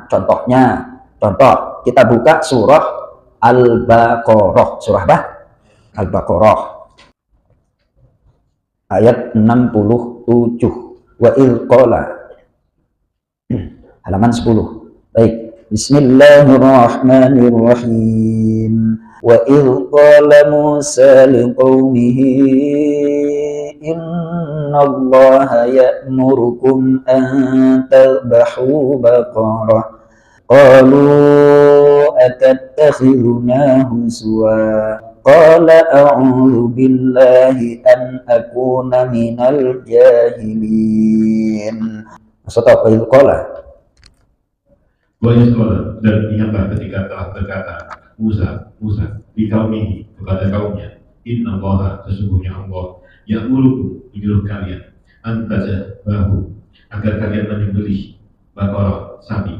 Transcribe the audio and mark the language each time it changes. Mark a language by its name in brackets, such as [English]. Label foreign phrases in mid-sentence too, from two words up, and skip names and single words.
[Indonesian] Contoh, kita buka surah Al-Baqarah. Surah apa? Al-Baqarah. Ayat 67. [Arabic] وإذ قال. [Indonesian] Halaman 10. Baik. [Arabic] بسم الله الرحمن الرحيم. وإذ قال موسى لقومه إن الله يأمركم أن تذبحوا بقرة. قالوا أتتخذنا هزوا. قال أعوذ بالله أن أكون من الجاهلين. [Indonesian] Maksudnya apa itu qala? Dan ingatlah ketika telah berkata Musa di kaumihi kepada kaumnya, innallaha sesungguhnya Allah ya'murukum menyuruh kalian antazbahu agar kalian menyembelih baqarah sapi.